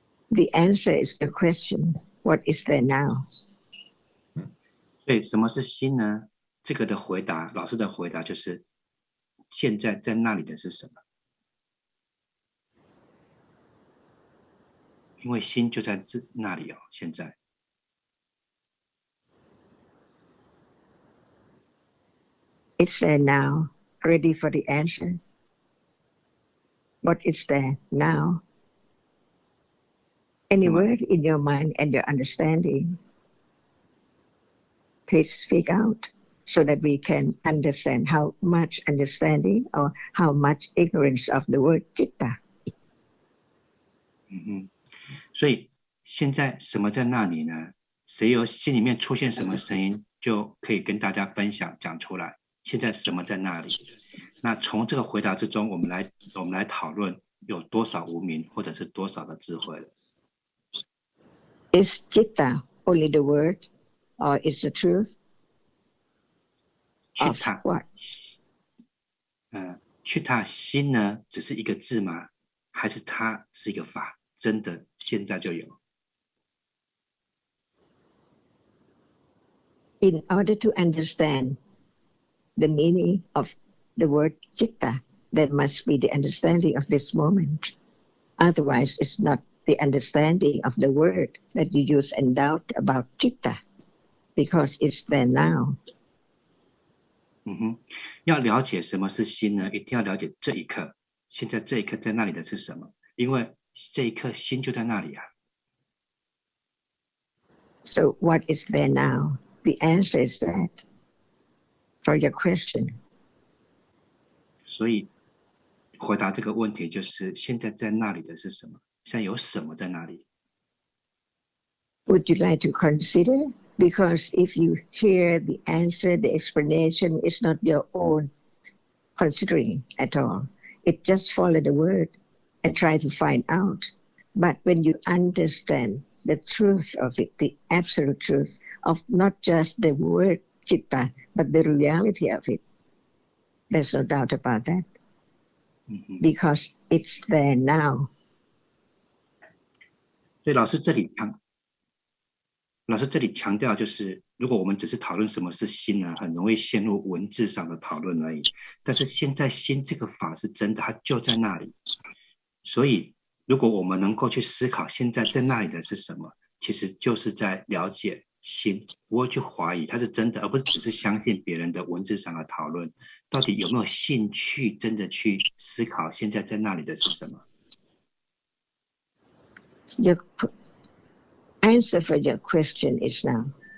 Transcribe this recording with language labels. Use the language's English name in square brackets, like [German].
[English] The answer is the question, what is there now? [Chinese] 所以什么是心呢？这个的回答，老师的回答就是现在在那里的是什么？因为心就在那里哦，现在。 [English] It's there now, ready for the answer. What is there now? Any word in your mind and your understanding, please speak out so that we can understand how much understanding or how much ignorance of the word chitta. 所以现在什么在那里呢？谁有心里面出现什么声音，就可以跟大家分享讲出来。现在什么在那里？那从这个回答之中，我们来讨论有多少无明，或者是多少的智慧了。 Is chitta only the word, or is the truth of chitta what? [Chinese] chitta 心呢，只是一个字吗？还是它是一个法？真的现在就有。 [English] In order to understand the meaning of the word chitta, there must be the understanding of this moment. Otherwise, it's not the understanding of the word that you use and doubt about chitta, because it's there now. [Chinese] 要了解什么是心呢，一定要了解这一刻，现在这一刻在那里的是什么？因为这一刻心就在那里啊。 [English] So what is there now? The answer is that for your question. [Chinese] 所以回答这个问题就是现在在那里的是什么？现在有什么在那里？ [English] Would you like to consider? Because if you hear the answer, the explanation is not your own considering at all. It just follow the word and try to find out. But when you understand the truth of it, the absolute truth of not just the word chitta, but the reality of it, there's no doubt about that. Because it's there now. [Chinese] 所以老师这里强调就是，如果我们只是讨论什么是心呢，很容易陷入文字上的讨论而已。但是现在心这个法是真的，它就在那里。所以如果我们能够去思考现在在那里的是什么，其实就是在了解心，不会去怀疑它是真的，而不是只是相信别人的文字上的讨论。到底有没有兴趣真的去思考现在在那里的是什么？ [English] Your answer for your question is now.